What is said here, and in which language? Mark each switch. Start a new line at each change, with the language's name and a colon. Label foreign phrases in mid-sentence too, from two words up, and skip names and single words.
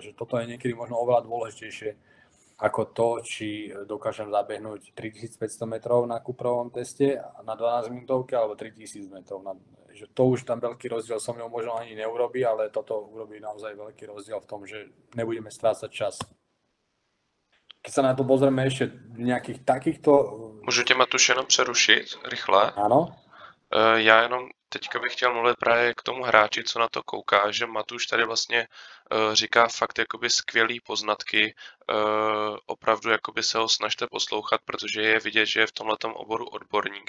Slovak: Že toto je niekedy možno oveľa dôležitejšie ako to, či dokážem zabehnúť 3500 metrov na kuprovom teste na 12 minútovke alebo 3000 metrov. Že to už tam veľký rozdiel so mnou možno ani neurobí, ale toto urobí naozaj veľký rozdiel v tom, že nebudeme strácať čas. Keď sa na to pozrieme ešte nejakých takýchto...
Czech: Můžu tě, Matuš, jenom přerušit rychle?
Slovak: Áno.
Czech: Já jenom teďka bych chtěl mluvit právě k tomu hráči, co na to kouká, že Matuš tady vlastně říká fakt jakoby skvělý poznatky, opravdu jakoby se ho snažte poslouchat, protože je vidět, že je v tomhletom oboru odborník.